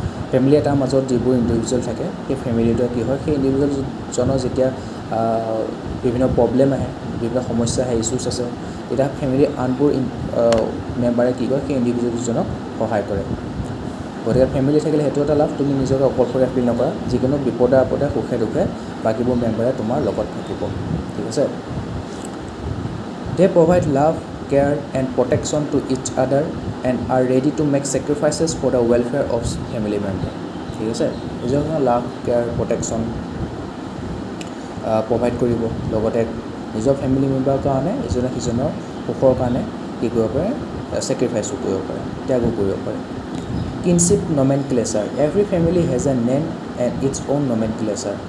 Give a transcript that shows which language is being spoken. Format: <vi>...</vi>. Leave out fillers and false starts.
<as>Family এটাৰ মাজত যিবোৰ ইণ্ডিভিজুৱেল থাকে, সেই ফেমিলিটোৱে কি হয়, সেই ইণ্ডিভিজুৱেলজনৰ যেতিয়া বিভিন্ন প্ৰব্লেম আহে, বিভিন্ন সমস্যা আহে, ইছ্যুছ আছে, তেতিয়া ফেমিলিৰ আনবোৰ মেম্বাৰে কি কৰে, সেই ইণ্ডিভিজুৱেলজনক সহায় কৰে। গতিকে ফেমিলি থাকিলে সেইটো এটা লাভ, তুমি নিজকে অকলশৰীয়া ফিল নকৰা, যিকোনো বিপদে আপদে সুখে দুখে বাকীবোৰ মেম্বাৰে তোমাৰ লগত থাকিব। ঠিক আছে।</as> <en>They provide love, care and protection to each other and are ready to make sacrifices for the welfare of family member.</en> <as>ঠিক আছে। নিজৰ লাভ, কেয়াৰ, প্ৰটেকশ্যন প্ৰভাইড কৰিব, লগতে নিজৰ ফেমিলি মেম্বাৰৰ কাৰণে ইজনে সিজনৰ সুখৰ কাৰণে কি কৰিব পাৰে, ছেক্ৰিফাইচো কৰিব পাৰে, ত্যাগো কৰিব পাৰে।</as> <en>Kinship nomenclature, every family has a name and its own nomenclature.</en>